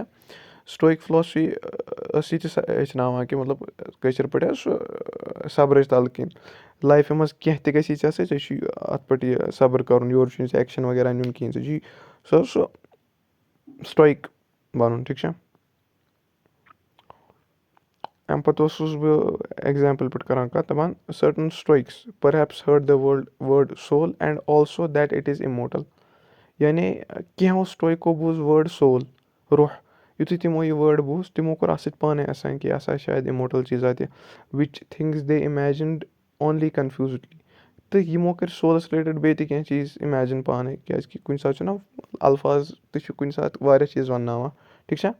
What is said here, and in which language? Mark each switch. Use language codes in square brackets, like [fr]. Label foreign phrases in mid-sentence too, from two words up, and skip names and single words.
[en] Stoic philosophy [ks] ٲس یہِ تہِ ہیٚچھناوان کہِ مطلب کٲشِر پٲٹھۍ حظ سُہ صبرٕچ تَلہٕ کِنۍ لایفہِ منٛز کیٚنٛہہ تہِ گژھی ژےٚ سۭتۍ ژےٚ چھُے اَتھ پٮ۪ٹھ یہِ صبر کَرُن یورٕ چھُنہٕ ژےٚ ایٚکشَن وغیرہ نیُن کِہیٖنۍ ژےٚ چھُے سُہ اوس سُہ سٹویک بَنُن ٹھیٖک چھا. اَمہِ پَتہٕ اوسُس بہٕ ایٚگزامپٕل پٮ۪ٹھ کَران کَتھ دَپان [en] certain Stoics perhaps heard the word soul and also that it is immortal. [ks] یعنی کینٛہو سٹویکو بوٗز [en] word soul [ks] روح یُتھُے تِمو یہِ وٲڈ بوٗز تِمو کوٚر اَتھ سۭتۍ پانَے اَساین کہِ یہِ ہسا شاید اِموٹل چیٖزا تہِ [en] which things they imagined only confusedly. [ks] تہٕ یِمو کٔرۍ سولَس رِلیٹِڈ بیٚیہِ تہِ کینٛہہ چیٖز اِمیجِن پانَے کیٛازِکہِ کُنہِ ساتہٕ چھُنہ الفاظ تہِ چھُ کُنہِ ساتہٕ واریاہ چیٖز وَنناوان ٹھیٖک چھا.